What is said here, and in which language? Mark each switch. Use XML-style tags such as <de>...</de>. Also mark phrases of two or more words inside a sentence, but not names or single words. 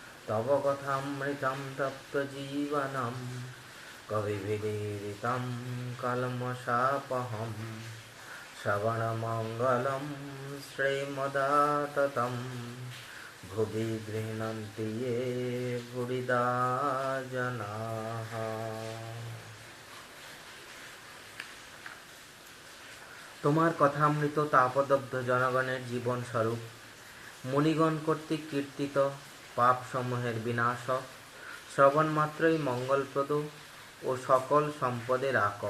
<sa>तव कथामृतं तप्तजीवनं कविभिरीडितं कल्मषापहं श्रवणमङ्गलं श्रीमदाततं भुवि गृह्णन्ति ये बुडिदा जनाः।</sa> <bn>তোমার কথামৃত তাপদগ্ধ জনগণের জীবন স্বরূপ মুনিগণ কর্তৃক কীর্তিত পাপ সমূহের বিনাশক, শ্রবণ মাত্রই মঙ্গলপ্রদ ও সকল সম্পদের আকর।</bn>